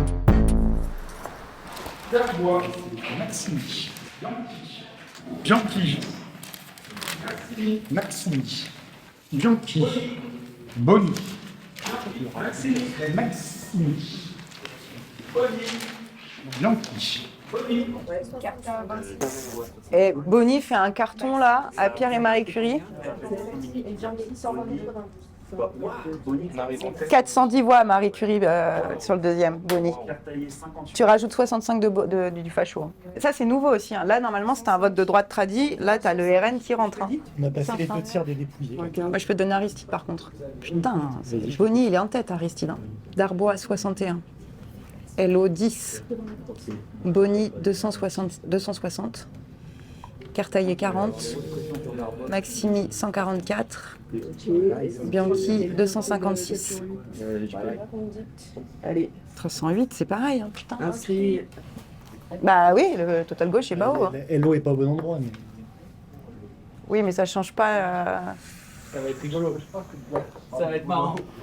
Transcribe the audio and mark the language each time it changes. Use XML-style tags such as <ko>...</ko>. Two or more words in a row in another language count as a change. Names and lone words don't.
<fr>Darbois, Maximi, Bianchi, Maximi, Bianchi, Boni, Maximi, Bianchi. Et Boni fait un carton là à Pierre et Marie Curie. 410 voix à Marie Curie sur le deuxième, Boni. Tu rajoutes 65 du facho. Ça, c'est nouveau aussi. Hein. Là, normalement, c'était un vote de droite tradi. Là, tu as le RN qui rentre. Hein. On a passé les 2/3 des dépouillés. Moi, je peux te donner Aristide, par contre. Putain, Boni, il est en tête, Aristide. Hein. Darbois, 61. LO, 10. Boni, 260. Cartaillé, 40. Maximi, 144. Bianchi, 256. Allez. 308, c'est pareil, hein, putain. Inscrit. Bah oui, le total gauche est bas haut. Hein. LO est pas au bon endroit. Mais... Oui, mais ça change pas. Ça va être rigolo. Ça va être marrant.</fr>